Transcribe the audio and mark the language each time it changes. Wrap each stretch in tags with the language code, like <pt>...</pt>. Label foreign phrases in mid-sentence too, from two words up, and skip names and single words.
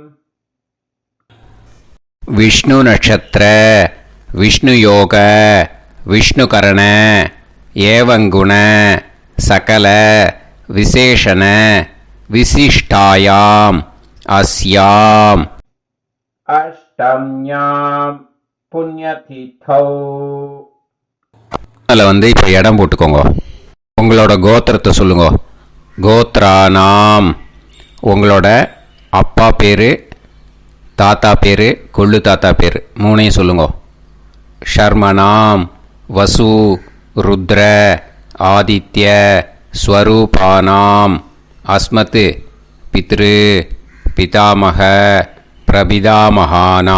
<sa>विष्णु नक्षत्र विष्णु योग विष्णुकरण एवं गुण सकल विशेषण विशिष्टायां अस्यां अष्टम्यां पुण्यतिथौ.</sa> <ta>அதில் இப்போ இடம் போட்டுக்கோங்க. உங்களோட கோத்திரத்தை சொல்லுங்க.</ta> <sa>கோத்ரானாம்.</sa> <ta>உங்களோட அப்பா பேர், தாத்தா பேர், கொள்ளு தாத்தா பேர் 3ஐயும் சொல்லுங்க.</ta> <sa>शर्मणां वसु रुद्र आदित्य स्वरूपाणां अस्मत् पितृ पितामह प्रपितामहाना.</sa>